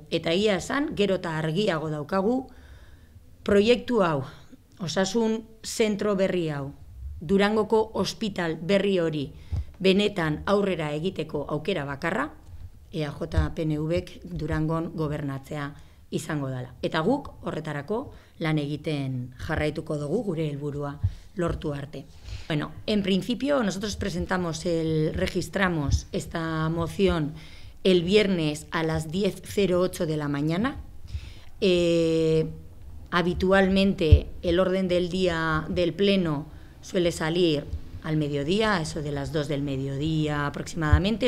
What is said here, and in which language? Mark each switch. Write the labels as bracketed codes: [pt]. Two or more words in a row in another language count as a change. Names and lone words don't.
[eu] Eta egia esan, gero eta argiago daukagu proiektu hau, osasun zentro berri hau, Durangoko ospital berri hori benetan aurrera egiteko aukera bakarra, EAJ-PNVk Durangon gobernatzea izango dela. Eta guk horretarako lan egiten jarraituko dugu gure helburua lortu arte. [es] Bueno, en principio nosotros registramos esta moción el viernes a las 10:08 de la mañana. Habitualmente el orden del día del pleno suele salir al mediodía, eso de las 2 del mediodía aproximadamente.